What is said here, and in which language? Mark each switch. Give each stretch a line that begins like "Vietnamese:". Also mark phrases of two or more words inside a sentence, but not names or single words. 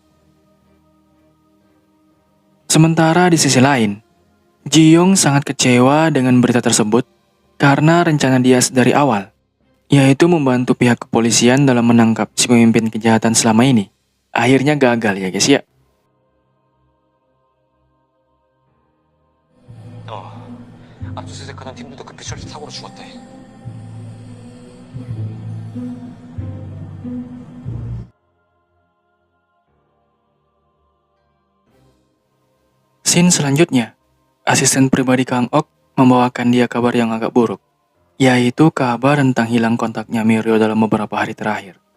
Indonesian: Sementara di sisi lain, Ji-young sangat kecewa dengan berita tersebut karena rencana dia dari awal, yaitu membantu pihak kepolisian dalam menangkap si pemimpin kejahatan selama ini, akhirnya gagal ya guys ya.
Korean: 압수수색하던 팀들도 그 피셜 사고로 죽었대.
Indonesian: Scene selanjutnya, asisten pribadi Kang Ok membawakan dia kabar yang agak buruk, yaitu kabar tentang hilang kontaknya Mirio dalam beberapa hari terakhir.